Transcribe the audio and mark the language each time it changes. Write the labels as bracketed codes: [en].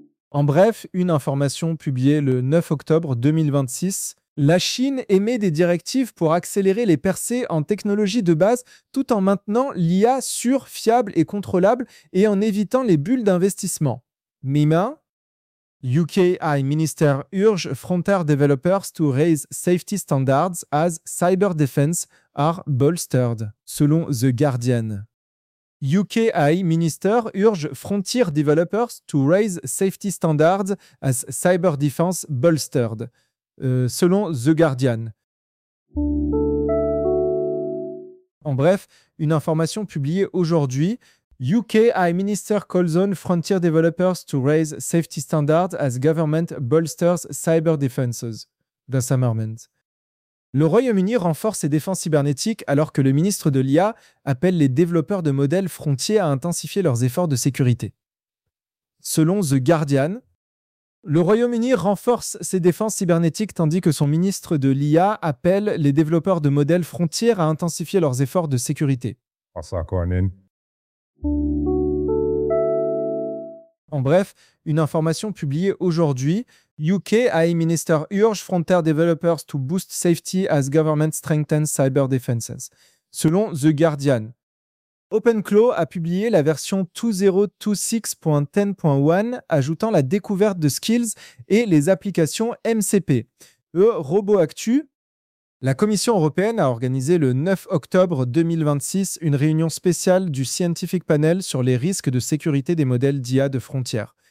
[fr] En bref, une information publiée le 9 octobre 2026. La Chine émet des directives pour accélérer les percées en technologie de base tout en maintenant l'IA sûre, fiable et contrôlable et en évitant les bulles d'investissement. [en] MIMA, UK AI Minister urge frontier developers to raise safety standards as cyber defense are bolstered, selon The Guardian. UK AI Minister urge frontier developers to raise safety standards as cyber defense bolstered, selon The Guardian. [fr] En bref, une information publiée aujourd'hui. [en] UK AI Minister calls on frontier developers to raise safety standards as government bolsters cyber defenses. The Summerment. [fr] Le Royaume-Uni renforce ses défenses cybernétiques alors que le ministre de l'IA appelle les développeurs de modèles frontiers à intensifier leurs efforts de sécurité. Selon The Guardian, le Royaume-Uni renforce ses défenses cybernétiques tandis que son ministre de l'IA appelle les développeurs de modèles frontières à intensifier leurs efforts de sécurité. En bref, une information publiée aujourd'hui. [en] UK AI Minister urge frontier developers to boost safety as government strengthens cyber defenses, selon The Guardian. [fr] OpenClaw a publié la version 2.0.26.10.1, ajoutant la découverte de skills et les applications MCP. Robot Actu. La Commission européenne a organisé le 9 octobre 2026 une réunion spéciale du Scientific Panel sur les risques de sécurité des modèles d'IA de frontières.